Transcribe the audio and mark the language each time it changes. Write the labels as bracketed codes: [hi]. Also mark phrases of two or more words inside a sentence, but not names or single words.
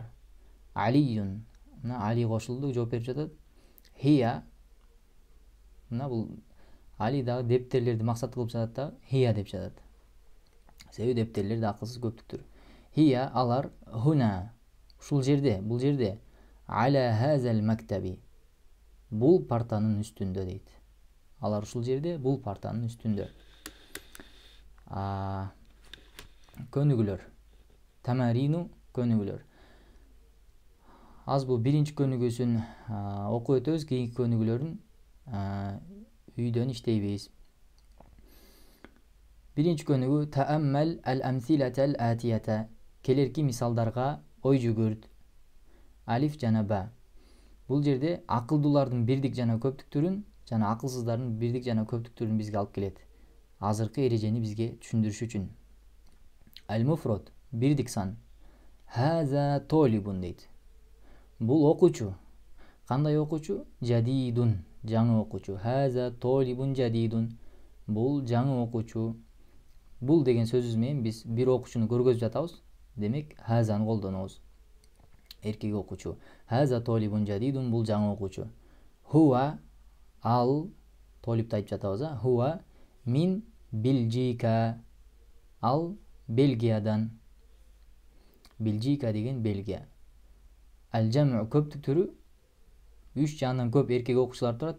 [ky] Алиюн, мына Али кошулду, жооп берип жатат. Хия, мына бул Али дагы дептерлерди максат кылып жатат да, хия деп жатат. Себеби дептерлер да акылсыз көптүктөр. Хия алар хуна, ушул жерде, бул жерде. [ar] على هذا المكتب, [ky] бул партанын үстүндө дейт. Алар ушул жерде, бул партанын үстүндө. Көнүгүлөр. Тамарину, көнүгүлөр. аз бул биринчи көнүгүүсүн окуп өтөбүз, кийинки көнүгүүлөрүн үйдөн иштейбиз. Биринчи көнүгүү [ar] تأمل الأمثلة الآتية. [ky] Келерки мисалдарга ой жүгүрт. Алиф жана ба. Бул жерде акылдуулардын бирдик жана көптүктүрүн жана акылсыздардын бирдик жана көптүктүрүн бизге алып келет. Азыркы эрежени бизге түшүндүрүш үчүн. Ал-муфрод бирдик сан. [ar] هذا طالب [ky] дейт. Бул окуучу. Кандай окуучу? Жадидун, жаңы окуучу. [ar] هذا طالب جديد. [ky] Бул жаңы окуучу. Бул деген сөзүбүз менен биз бир окуучуну көргөзүп жатабыз. Демек, хазаны колдонобуз. Эркек окуучу. [ar] هذا طالب جديد, [ky] бул жаңы окуучу. Хуа, ал, толипти айтып жатабыз, [ar] هو من بلجيكا. [ky] Ал Бельгиядан. Бельжика деген Бельгия. Ал-жамъ көптүктүрү 3 же андан көп эркек окуучулар турат.